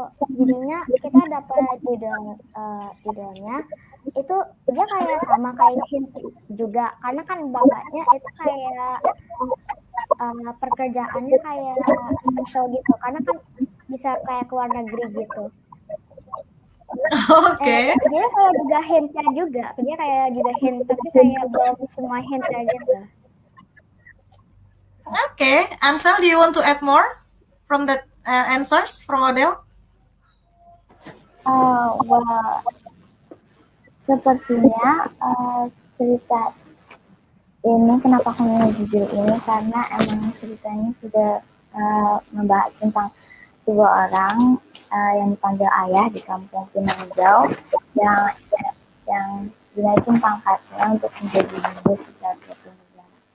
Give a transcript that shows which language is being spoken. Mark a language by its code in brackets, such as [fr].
[id] Jadinya kita dapat judulnya itu dia kayak sama kayak hint juga, karena kan bapaknya itu kayak pekerjaannya kayak special gitu, karena kan bisa kayak keluar negeri gitu. Oke. Dia kayak juga hintnya juga, dia kayak juga hint tapi kayak belum semua hintnya gitu. [en] Okay, Ansel, do you want to add more from the answers from Odell? [id] Well, sepertinya cerita ini kenapa aku memilih judul ini karena emang ceritanya sudah membahas tentang sebuah orang yang dipanggil ayah di kampung Pinang Hijau yang dinaikin pangkatnya untuk menjadi guru sejak 20 bulan.